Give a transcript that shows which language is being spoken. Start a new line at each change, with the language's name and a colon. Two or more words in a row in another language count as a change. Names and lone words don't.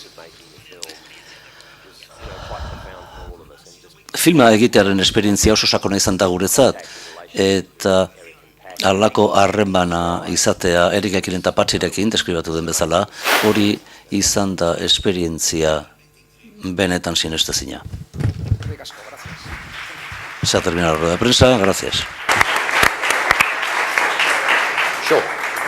Basque: Filma egitearen esperientzia oso sakona izan da guretzat, eta halako harremana izatea Erikekin eta Patxirekin, deskribatu den bezala, hori izan da esperientzia benetan sinestezina.
Spanish: Se ha terminado la rueda de prensa, gracias.
English: Sure.